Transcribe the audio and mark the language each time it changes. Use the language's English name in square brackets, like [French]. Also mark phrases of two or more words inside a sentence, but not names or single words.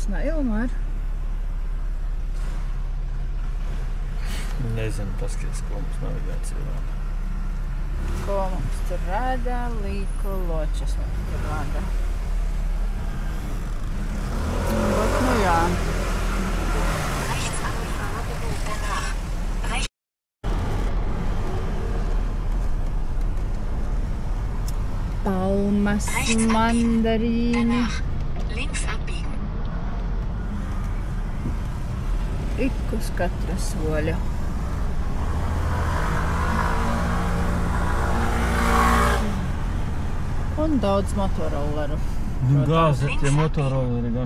[Latvian] Nē, Ilmār? Nezinu, paskaties, ko mums navigācija rāda. Ko mums tur rāda? Līku ločas mums tur rāda. Bet, nu jā. [German] Rechts abbiegen, danach. Rechts. [Latvian] Palmas, mandarīni. [German] Links abbiegen. [Latvian] Ik uz katra soļa. Un daudz motorolleru. Gāzet, ja motorolleri gan.